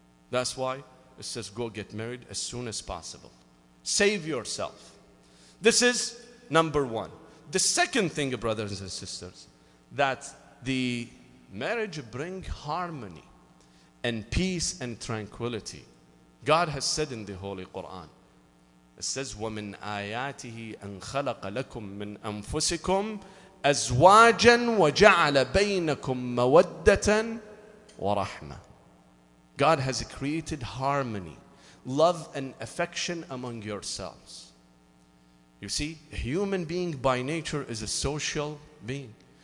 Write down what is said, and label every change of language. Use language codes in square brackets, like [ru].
[en] That's why it says go get married as soon as possible. Save yourself. This is number one. The second thing, brothers and sisters, that the marriage brings harmony and peace and tranquility. God has said in the Holy Quran, it says, [ar] وَمِنْ آيَاتِهِ أَنْ خَلَقَ لَكُم مِّنْ أَنفُسِكُمْ أَزْوَاجًا وَجَعَلَ بَيْنَكُم مَّوَدَّةً وَرَحْمَةً. [en] God has created harmony, love and affection among yourselves. You see, a human being by nature is a social being.